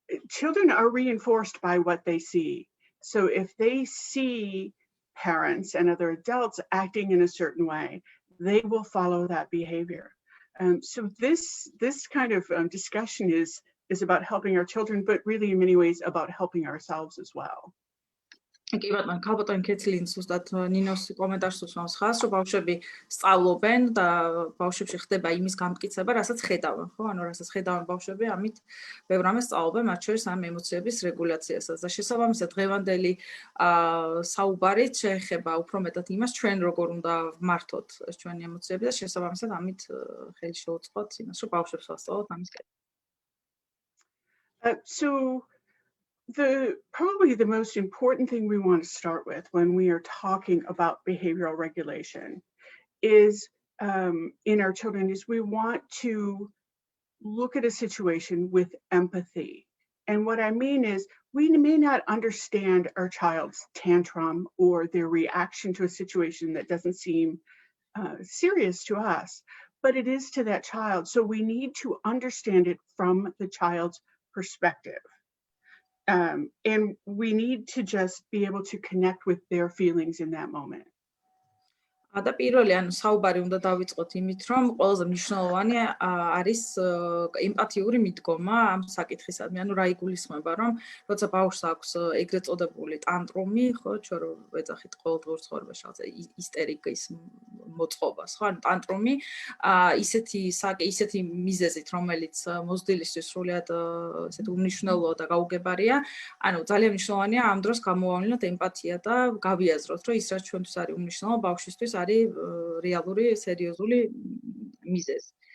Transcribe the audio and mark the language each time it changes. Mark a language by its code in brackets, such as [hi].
[en] Children are reinforced by what they see. So if they see parents and other adults acting in a certain way, they will follow that behavior. So this kind of discussion is about helping our children, but really in many ways about helping ourselves as well. [ka] კი ბატონო, კაპიტან ქეცლინი ზუსტად ნინოს კომენტარს უსვამს ხაზს, რომ ბავშვები სწავლობენ და ბავშვებში ხდება იმის გამტკიცება, რასაც ხედავენ, ხო? ანუ რასაც ხედავენ ბავშვები, ამით ბევრ რამეს სწავლობენ, მათ შორის ამ ემოციების რეგულაციასაც. და შესაბამისად დღევანდელი საუბარით შეეხება უფრო მეტად იმას, ჩვენ როგორ უნდა ვმართოთ ეს ჩვენი ემოციები და შესაბამისად ამით ხელი შევუწყოთ იმას, რომ ბავშვებს ვასწავლოთ ამის კეთება. [en] So probably the most important thing we want to start with when we are talking about behavioral regulation is in our children is we want to look at a situation with empathy. And what I mean is we may not understand our child's tantrum or their reaction to a situation that doesn't seem serious to us, but it is to that child. So we need to understand it from the child's perspective. And we need to just be able to connect with their feelings in that moment. [ka] და პირველი ანუ საუბარი უნდა დავიწყოთ იმით, რომ ყველაზე მნიშვნელოვანი არის ემპათიური მიდგომა ამ საკითხისადმი. ანუ რა იგულისხმება, რომ როცა ბავშვს აქვს ეგრეთ წოდებული ტანტრუმი, ხო, ჩვენ რო ვეძახით ყოველდღიურ ცხოვრებაში რაღაცა ისტერიკის მოწყობას, ხო, ანუ ტანტრუმი, ისეთი მიზეზით, რომელიც მოზრდილისთვის სრულიად ესეთი უმნიშვნელოა და გაუგებარია, ანუ ძალიან მნიშვნელოვანია ამ დროს გამოვავლინოთ ემპათია და გავიაზროთ, რომ ის რაც ჩვენთვის არის უმნიშვნელო, ბავშვისთვის არის რეალური, სერიოზული მიზეზი.